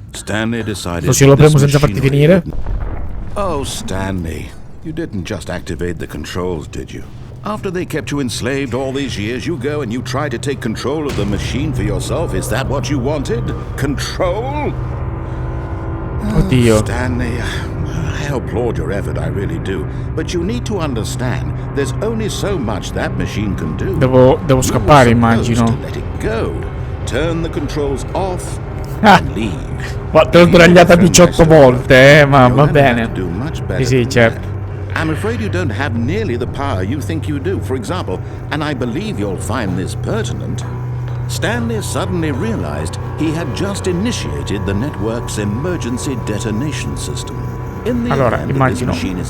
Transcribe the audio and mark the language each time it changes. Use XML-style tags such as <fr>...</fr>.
<it>Così lo premo senza farti finire.</it> <en>Oh, Stanley, you didn't just activate the controls, did you? After they kept you enslaved all these years, you go and you try to take control of the machine for yourself. Is that what you wanted? Control?</en> <it>Oddio.</it> <en>Stanley, I applaud your effort, I really do. But you need to understand, there's only so much that machine can do.</en> <it>Devo scappare, immagino.</it> <en>Let it go. Turn the controls off and leave.</en> <it>Ma te l'ho sbagliata 18 volte, ma va bene. Sì, certo.</it> <en>I'm afraid you don't have nearly the power you think you do. For example, and I believe you'll find this pertinent, Stanley suddenly realized he had just initiated the network's emergency detonation system. In the</en> <it>Allora,</it> <en>event</en> <it>immagino.</it> <en>this machine is</en>